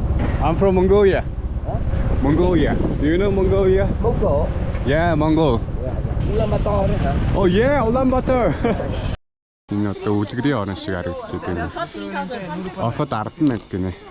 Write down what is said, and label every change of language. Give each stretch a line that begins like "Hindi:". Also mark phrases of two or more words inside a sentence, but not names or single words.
English: I'm from Mongolia. Huh? Mongolia. Do you know Mongolia? Mongol? Yeah, Mongol. Ulaanbaatar hả? Oh yeah, Ulaanbaatar.
Mongolian: Энэ одоо үлгэрийн орон шиг харагдчихэв юм. Офод ардна гинэ.